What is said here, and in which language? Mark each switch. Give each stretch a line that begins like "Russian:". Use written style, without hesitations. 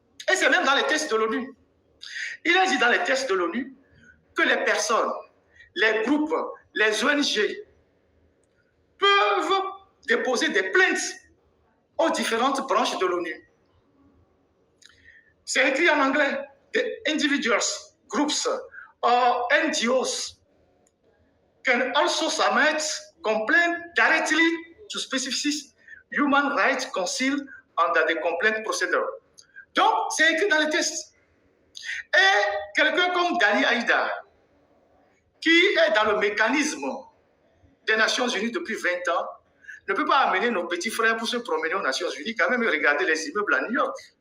French: Et c'est même dans les textes de l'ONU. Il est dit dans les textes de l'ONU que les personnes, les groupes, les ONG peuvent déposer des plaintes aux différentes branches de l'ONU. C'est écrit en anglais.
English: The individuals, groups, or NGOs can also submit complaint directly to specific human rights council under the complaint procedure.
French: Donc, c'est écrit dans les textes. Et quelqu'un comme Dani Aïda, qui est dans le mécanisme des Nations Unies depuis 20 ans, ne peut pas amener nos petits frères pour se promener aux Nations Unies, quand même regarder les immeubles à New York.